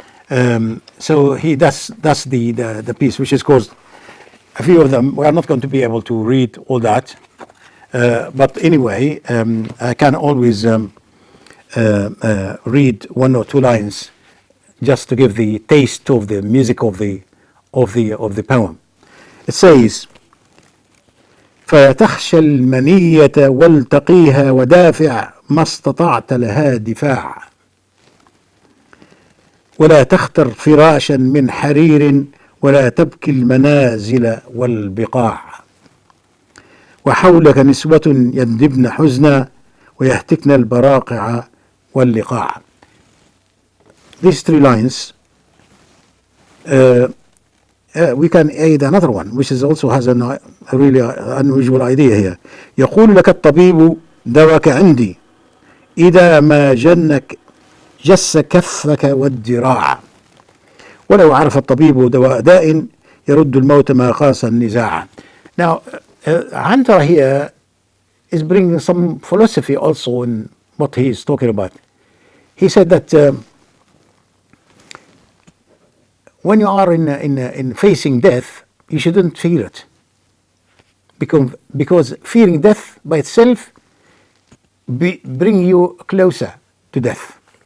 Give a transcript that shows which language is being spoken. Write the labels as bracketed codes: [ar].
[en] So that's the piece, which is called, a few of them. We are not going to be able to read all that, but anyway, I can always read one or two lines just to give the taste of the music of the poem. It says: [ar] فتخشى المنية والتقيها ودافع ما استطعت لها دفاع ولا تختر فراشا من حرير ولا تبكي المنازل والبقاع وحولك نسوة يندبن حزنا ويهتكن البراقع واللقاع. [en] These three lines, we can add another one, which is also has a really unusual idea here. [ar] يقول لك الطبيب دواك عندي إذا ما جس كفك والذراع ولو عرف الطبيب دواء داء يرد الموت ما قاس النزاع. [en] Now, Antar here is bringing some philosophy also in what he is talking about. He said that when you are in facing death, you shouldn't fear it, because fearing death by itself bring you closer to death.